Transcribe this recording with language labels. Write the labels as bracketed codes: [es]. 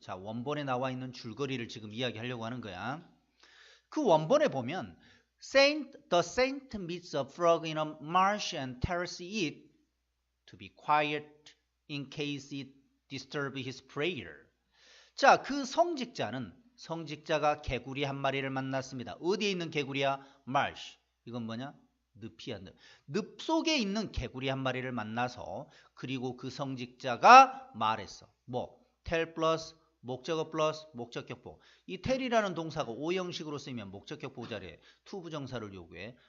[ko] 자, 원본에 나와 있는 줄거리를 지금 이야기하려고 하는 거야. 그 원본에 보면 [en] the saint meets a frog in a marsh and tells it to be quiet in case it disturb his prayer. [ko] 자, 그 성직자가 개구리 한 마리를 만났습니다. 어디에 있는 개구리야? marsh. 이건 뭐냐? 늪이야. 늪 속에 있는 개구리 한 마리를 만나서 그리고 그 성직자가 말했어. 뭐? tell 플러스 목적어 플러스 목적격보. 이 tell이라는 동사가 오형식으로 쓰이면 목적격보 자리에 to 부정사를 요구해.